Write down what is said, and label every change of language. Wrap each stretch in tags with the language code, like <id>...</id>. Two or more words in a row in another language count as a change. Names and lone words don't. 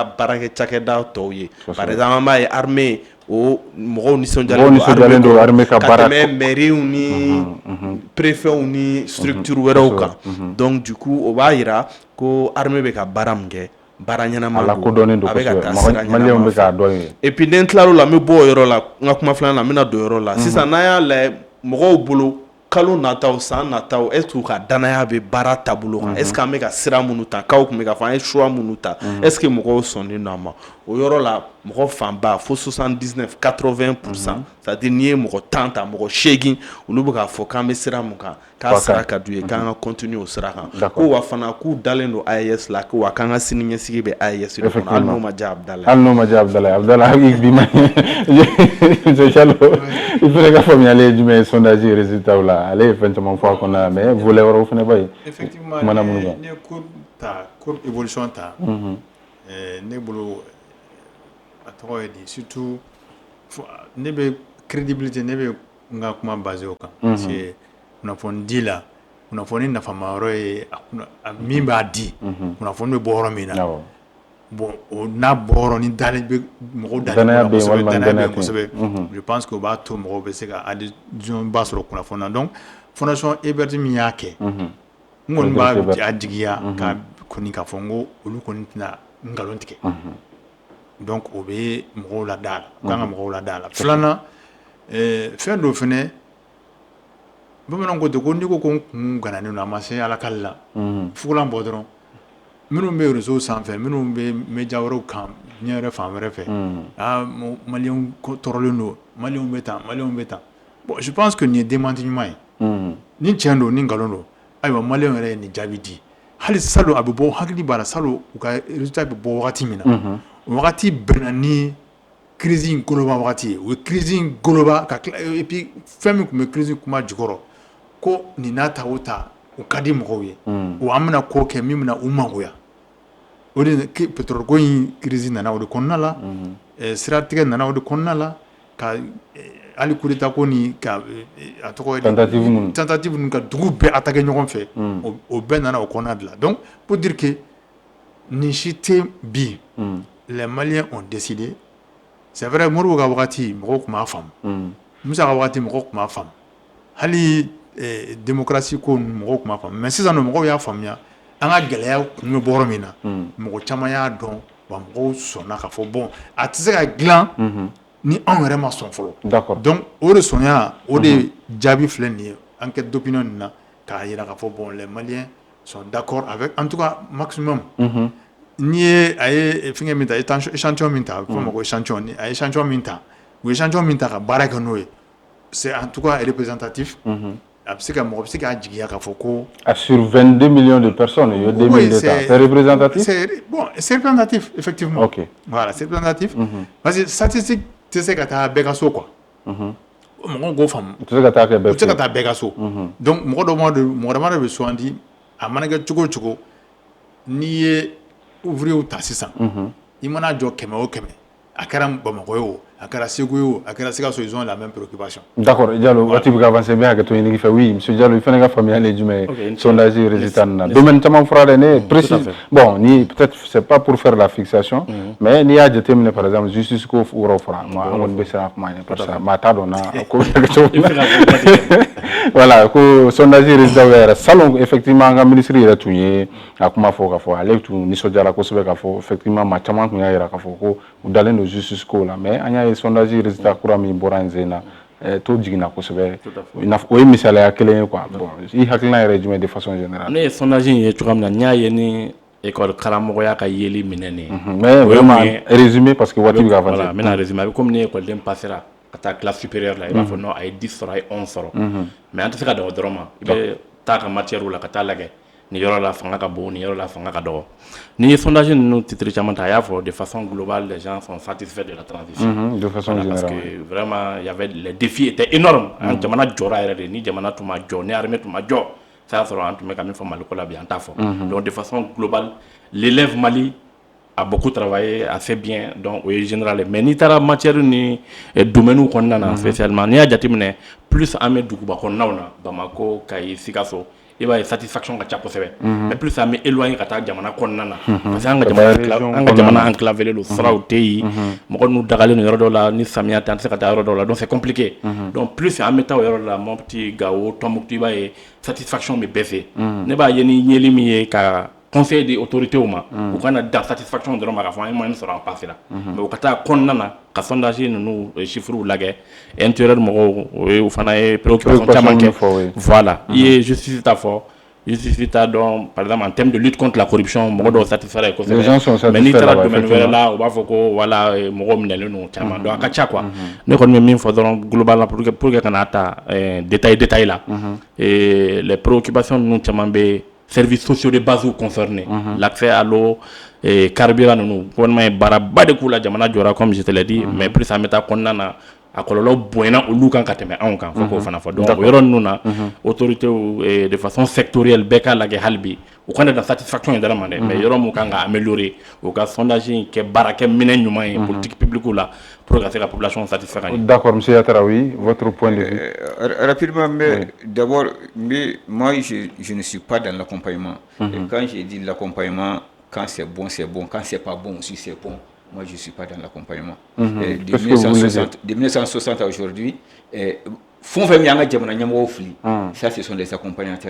<bm>baarakɛ cakɛda tɔw ye</bm> <fr>par exemple</fr> <bm>an b'a ye armée o mɔgɔw nisɔndiyalen don armée ka tɛmɛ mairies ni préfets ni structure wɛrɛw kan</bm> <fr>donc du coup</fr> <bm>o b'a jira ko armée bɛ ka baara min kɛ baara ɲɛnama don a bɛ ka taa sira ɲɛnama fɛ</bm> <fr>et puis</fr> <bm>ni n tilal'o la n bɛ bɔ o yɔrɔ la n ka kuma filanan na n bɛna don o yɔrɔ la sisan n'an y'a lajɛ mɔgɔw bolo kalo nataw san nataw</bm> <fr>est-ce que</fr> <bm>u ka danaya bɛ baara taabolo kan</bm> <fr>est-ce que</fr> <bm>an bɛ ka sira minnu ta k'aw tun bɛ ka fɔ an ye choix minnu ta</bm> <fr>est-ce que</fr> <bm>mɔgɔw sɔnnen don a ma o yɔrɔ la mɔgɔ fanba fo 79-80%</bm> <fr>c'est-à-dire</fr> <bm>n'i ye mɔgɔ 10 ta mɔgɔ 8 olu bɛ k'a fɔ k'an bɛ sira mun kan k'a sira ka d'u ye k'an ka continuer o sira kan ko wa fana k'u dalen don AES la ko wa k'an ka siniɲɛsigi bɛ AES de kɔnɔ hali n'o ma diya Abdala bi ma</bm> <fr>monsieur Chalo il fallait</fr> <bm>ka faamuyali ye jumɛn ye</bm> <fr>sondage résultat</fr> <bm>la ale ye fɛn caman fɔ a kɔnɔ mais volet wɛrɛw fana b'a ye effectivement ne</bm> <fr>courbe évolution</fr> <bm>ta ne bolo a tɔgɔ ye di surtout ne bɛ crédibilité ne bɛ n ka kuma basé o kan</bm> <fr>parce que</fr> <bm>kunnafoni di la kunnafoni nafama yɔrɔ ye min b'a di kunnafoni bɛ bɔ yɔrɔ min na bon o n'a bɔ yɔrɔ ni dalen bɛ mɔgɔw dalen bɛ kosɛbɛ</bm> <fr>je pense que</fr> <bm>o b'a to mɔgɔw bɛ se ka adhésion ba sɔrɔ kunnafoni na donc fondation Hebert min y'a kɛ n kɔni b'a jigiya ka kɔni k'a fɔ n ko olu kɔni tɛna nkalon tigɛ donc o bɛ mɔgɔw lada a la kan ka mɔgɔw lada a la filanan fɛn dɔ fɛnɛ bamananw ko ten ko n'i ko ko n kun gananen don a ma se alakali la fugulan bɔ dɔrɔn minnu bɛ réseau sanfɛ minnu bɛ média wɛrɛw kan diɲɛ yɛrɛ fan wɛrɛ fɛ maliyɛnw tɔɔrɔlen don maliyɛnw bɛ tan bon</bm> <fr>je pense que</fr> <bm>nin ye démenti ɲuman ye ni tiɲɛ don ni nkalon don ayiwa maliyɛnw yɛrɛ ye nin jaabi di hali salon a bɛ bɔ hakili b'a la salon u ka résultat bɛ bɔ wagati min na o wagati bɛnna ni crise in global wagati o crise in global et puis fɛn min tun bɛ crise kuma jukɔrɔ ko nin n'a ta o ta o ka di mɔgɔw ye wa an bɛna ko kɛ min bɛna u magoya o de pétrole ko in crise nana o de kɔnɔna la siratigɛ nana o de kɔnɔna la ka hali</bm> <fr>coup d'état</fr> <bm>ko ni ka a tɔgɔ ye tentative ninnu ka dugu bɛɛ attaquer ɲɔgɔn fɛ o bɛɛ nana o kɔnɔna de la</bm> <fr>donc pour dire que</fr> <bm>nin si tɛ bi</bm> <fr>les Maliens ont décidé c'est vrai</fr> <bm>Modibo ka wagati mɔgɔw tun b'a faamu Musa ka wagati mɔgɔw tun b'a faamu hali démocratie ko mɔgɔw tun b'a faamu mais sisan mɔgɔw y'a faamuya an ka gɛlɛya kun bɛ bɔ yɔrɔ min na mɔgɔ caman y'a dɔn wa mɔgɔw sɔnna k'a fɔ bon a tɛ se ka dilan ni anw yɛrɛ ma sɔn fɔlɔ</bm> <fr>d'accord donc</fr> <bm>o de sɔnya o de jaabi filɛ nin ye</bm> <fr>enquête d'opinion</fr> <bm>nin na k'a jira k'a fɔ</bm> <fr>bon les Maliens sont d'accord avec en tout cas maximum</fr> <bm>n'i ye a ye fɛngɛ min ta échantillon min ta a bɛ fɔ o ma ko échantillon a ye échantillon min ta u ye échantillon min ta ka baara kɛ n'o ye</bm> <fr>c'est en tout cas représentatif</fr> <bm>a bɛ se ka mɔgɔ bɛ se k'a jigiya k'a fɔ ko</bm> <fr>sur 22 millions de personnes il y a 2000 d'États c'est représentatif c'est représentatif effectivement ok voilà c'est représentatif parce que statistique</fr> <bm>tɛ se ka taa bɛɛ ka so quoi mɔgɔw k'o faamu u tɛ se ka taa kɛ bɛɛ u tɛ se ka taa bɛɛ ka so donc mɔgɔ dɔ de bɛ sugandi a mana kɛ cogo o cogo n'i ye ouvrier ta sisan i mana jɔ 100 o 100 a kɛra Bamakɔ ye o a kɛra Segu ye o a kɛra Sikaso</bm> <fr>ils ont la même préoccupation</fr> <bm>d'accord Diallo waati bɛ ka avancer bɛ hakɛ to ɲini fɛ</bm> <fr>oui monsieur</fr> <bm>Diallo i fana ka faamuyali ye jumɛn ye</bm> <fr>sondage résultat</fr> <bm>na domaine caman fɔra dɛ ne</bm> <fr>précise bon</fr> <bm>ni</bm> <fr>peut-être c'est pas pour faire la fixation mais</fr> <bm>n'i y'a jateminɛ</bm> <fr>par exemple</fr> <bm>justice ko yɔrɔ fɔra an kɔni bɛ siran kuma ɲɛ</bm> <fr>parce que</fr> <bm>maa t'a dɔn na ko bɛ kɛ cogo min na voilà ko</bm> <fr>sondage résultat</fr> <bm>yɛrɛ salon effectivement an ka ministre yɛrɛ tun ye a kuma fɔ k'a fɔ ale tun nisɔndiyara kosɛbɛ k'a fɔ effectivement maa caman tun y'a jira k'a fɔ ko u dalen don justice ko la mais an y'a ye</bm> <fr>sondage résultat</fr> <bm>kura min bɔra n sen na to jiginna kosɛbɛ o ye misaliya kelen ye</bm> <fr>quoi bon</fr> <bm>i hakilina yɛrɛ jumɛn</bm> <fr>de façon générale</fr> <bm>ne ye sondage in ye cogoya min na n y'a ye ni école karamɔgɔya ka yeli minɛ nin</bm> <fr>mais vraiment résumé parce que waati bɛ ka avancer</fr> <bm>voilà n bɛna résumé a bɛ comme ni écoleden passera ka taa</bm> <fr>classe supérieure</fr> <bm>la i b'a fɔ non a ye 10 sɔrɔ a ye 11 sɔrɔ mais an tɛ se ka dan o dɔrɔn ma i bɛ taa ka matière la ka taa lajɛ ni yɔrɔ la fanga ka bon ni yɔrɔ la fanga ka dɔgɔ ni sondage ninnu titre caman ta a y'a fɔ</bm> <fr>de façon globale les gens sont satisfaits de la transition de façon générale parce que vraiment il y avait les défis étaient énormes</fr> <bm>an jamana jɔra yɛrɛ de ni jamana tun ma jɔ ni armée tun ma jɔ ça sɔrɔ an tun bɛ ka min fɔ Mali ko la bi an t'a fɔ</bm> <fr>donc de façon globale l'élève Mali a beaucoup travaillé, a fait bien, donc oui général.</fr> <bm>Mais ni taara matière ni domaine kɔnɔna na spécialement n'i y'a jateminɛ plus an bɛ duguba kɔnɔnaw na Bamako, Kayi, Sikaso i b'a ye satisfaction ka ca kosɛbɛ</bm> <fr>mais plus</fr> <bm>an bɛ éloigné ka taa jamana kɔnɔna na parce que an ka jamana enclavé don siraw tɛ yen mɔgɔ n'u dagalen don yɔrɔ dɔw la ni samiya tɛ an tɛ se ka taa yɔrɔ dɔw la</bm> <fr>donc c'est compliqué donc</fr> <bm>plus an bɛ taa o yɔrɔ la Mopti, Gao, Tombouctou i b'a ye satisfaction bɛ bɛɛ fɛ ne b'a ye ni ɲɛli min ye ka</bm> <fr>conseil des autorités</fr> <bm>u ma u kana dan satisfaction dɔrɔn ma k'a fɔ an ye moyen sɔrɔ an passera mais u ka taa kɔnɔna na ka sondage ninnu chiffres lajɛ intérieur mɔgɔw o ye u fana ye préoccupation caman kɛ voilà i ye justice ta fɔ justice ta dɔn par exemple</bm> <fr>en termes de lutte contre la corruption</fr> <bm>mɔgɔ dɔw satisfait kosɛbɛ mais n'i taara domaine wɛrɛ la u b'a fɔ ko voilà mɔgɔw minɛlen don caman donc a ka ca quoi ne kɔni bɛ min fɔ dɔrɔn global la</bm> <fr>pour que</fr> <bm>kana ta détail la</bm> <fr>les préoccupations</fr> <bm>ninnu caman bɛ</bm> <fr>services sociaux de base concernés, l'accès à l'eau, carburant, nous,</fr> <bm>baraba de kula jamana jora</bm> <fr>comme je te l'ai dit, mais plus ça</fr> <bm>meta konnana a kololo boyna olu kan ka tɛmɛ anw kan fo fana fɔ donc yɔrɔ ninnu na autorité</bm> <fr>de façon sectorielle</fr> <bm>bɛɛ ka lajɛ hali bi u kana da satisfaction ye dɔrɔn ma dɛ mais yɔrɔ mun kan ka améliorer u ka sondage in kɛ baarakɛ minɛ ɲuman ye</bm> <fr>politique publique</fr> <bm>la</bm> <fr>pour que la population satisfaite. D'accord, monsieur Yataraoui, votre point de vue. Rapidement, mais d'abord, moi je ne suis pas dans l'accompagnement. Et quand j'ai dit l'accompagnement, quand c'est bon, quand c'est pas bon aussi c'est bon. Moi, je ne suis pas dans l'accompagnement. De 1960 à aujourd'hui, ça, ce sont des accompagnateurs.</fr>